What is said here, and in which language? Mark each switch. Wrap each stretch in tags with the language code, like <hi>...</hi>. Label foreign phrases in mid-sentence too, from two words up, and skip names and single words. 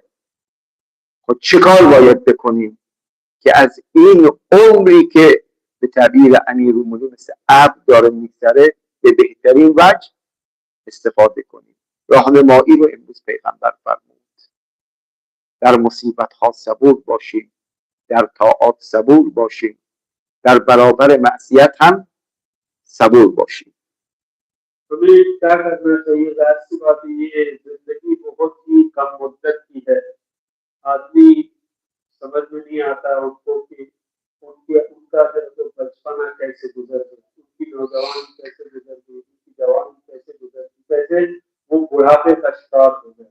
<fa>خب چه کار باید بکنیم که از این عمری که به تعبیر امیرالمومنین مثل ابر داره میگذره به بهترین وجه استفاده کنیم. راهنمایی رو امروز پیغمبر فرمود. در مصیبت ها صبور باشیم، در طاعات صبور باشیم، در برابر معصیت هم صبور باشیم.</fa> <ur>ہمیں کیا کرنا چاہیے? ظاہر سی بات یہ زندگی بہت ہی کم مدت کی ہے. آدمی سمجھ میں نہیں آتا انکو کہ انکا جو بچپنا کیسے گزر گیا، انکی نوجوانی کیسے گزر گئی، انکی جوانی کیسے گزر گئی، کیسے وہ بڑھاپے کا شکار ہو گئے.</ur>